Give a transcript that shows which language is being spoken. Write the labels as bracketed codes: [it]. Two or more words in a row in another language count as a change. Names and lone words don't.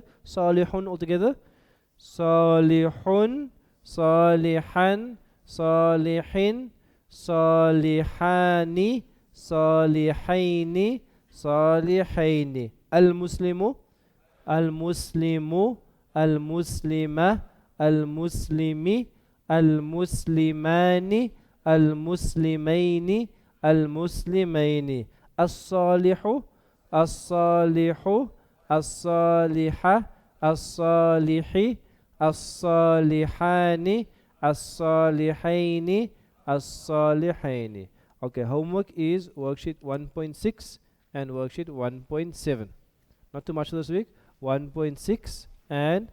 [en] Salihun all together. [ar] صالحون، صالحان، صالحين, صالحان، صالحين، صالحين. المسلم، المسلم، المسلمة، المسلم، المسلمان، المسلمين، المسلمين. الصالح، الصالح، الصالحة، الصالح، الصالحان، الصالحين، الصالحين. [en] Okay, homework is worksheet 1.6 and worksheet 1.7. Not too much this week. 1.6 and